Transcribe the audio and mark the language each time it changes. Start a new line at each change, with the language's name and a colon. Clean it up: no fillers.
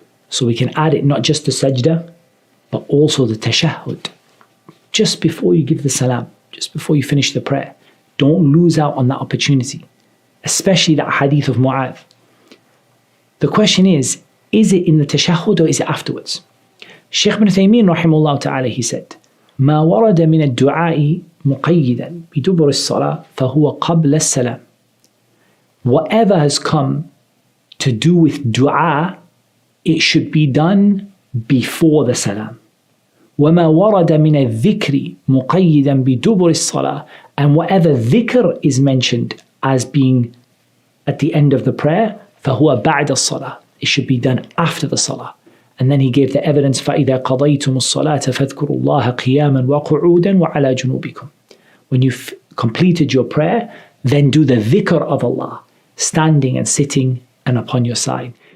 English: So we can add it, not just the sajda, but also the tashahhud. Just before you give the salam, just before you finish the prayer. Don't lose out on that opportunity, especially that hadith of Mu'adh. The question is it in the tashahhud or is it afterwards? Shaykh ibn Taymiyyah rahimahullah ta'ala, he said,
Arabic: ما ورد من الدعاء مقيدا بدبر الصلاة فهو قبل السلام.
English: Whatever has come to do with dua, it should be done before the salam.
Arabic: وما ورد من الذكر مقيدا بدبر الصلاة,
English: and whatever dhikr is mentioned as being at the end of the prayer,
Arabic: فهو بعد الصلاة,
English: it should be done after the salah. And then he gave the evidence,
Arabic: فَإِذَا قَضَيْتُمُ الصَّلَاةَ فَاذْكُرُوا اللَّهَ قِيَامًا وَقُعُودًا وَعَلَى جُنُوبِكُمْ.
English: When you've completed your prayer, then do the dhikr of Allah, standing and sitting and upon your side.